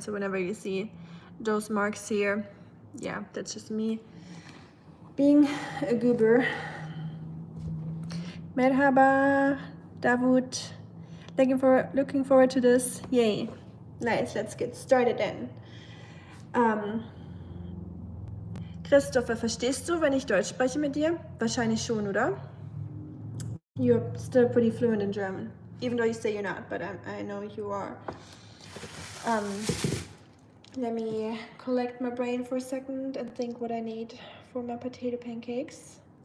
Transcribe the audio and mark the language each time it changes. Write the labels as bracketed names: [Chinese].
[English] So whenever you see those marks here, yeah, that's just me being a goober. Merhaba, Davut. Looking forward to this. Yay. Nice, let's get started then. [German] Christopher, verstehst du, wenn ich Deutsch spreche mit dir? Wahrscheinlich schon, oder? [English] You're still pretty fluent in German, even though you say you're not, but I know you are. Let me collect my brain for a second and think what I need for my potato pancakes.